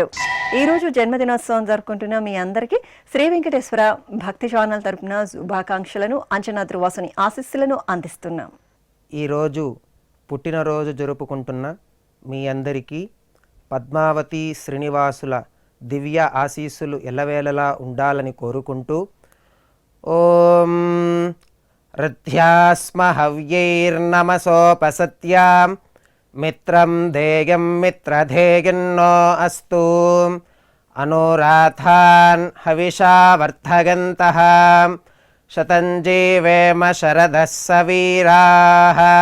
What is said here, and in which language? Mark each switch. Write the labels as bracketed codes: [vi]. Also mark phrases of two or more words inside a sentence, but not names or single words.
[te] ఈరోజు జన్మదినోత్సవం జరుపుకుంటున్న మీ అందరికీ శ్రీ వెంకటేశ్వర భక్తి ఛానల్ తరపున శుభాకాంక్షలను అంచనా ధ్రువాసుని ఆశీస్సులను అందిస్తున్నాం. ఈరోజు పుట్టినరోజు జరుపుకుంటున్న మీ అందరికీ పద్మావతి శ్రీనివాసుల దివ్య ఆశీస్సులు ఎల్లవేళలా ఉండాలని కోరుకుంటూ ఓం [sa] ऋद्ध्यास्म हव्यैर्नमसोपसत्यां मित्रं देयं मित्रधेयन्नो अस्तु अनुराधान् हविषा वर्धयन्तः शतं जीवेम शरदः सवीराः